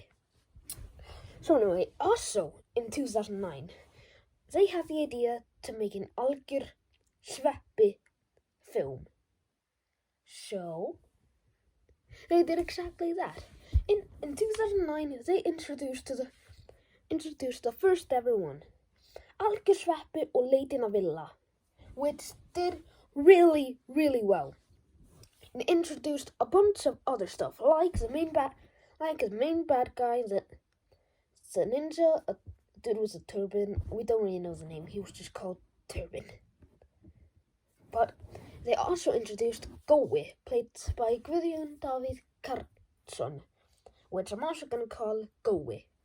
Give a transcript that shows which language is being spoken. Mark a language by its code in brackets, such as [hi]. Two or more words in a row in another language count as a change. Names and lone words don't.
[en] So anyway, also in 2009, they had the idea to make an algjör film. So they did exactly that. In 2009, they introduced the first ever one, algjör og leitin að Villa, which did really, really well. And introduced a bunch of other stuff, like the main bad guy, the ninja, a dude with a turban. We don't really know the name. He was just called Turban. But they also introduced Gói, played by Guðjón Davíð Karlsson, which I'm also gonna call Gói.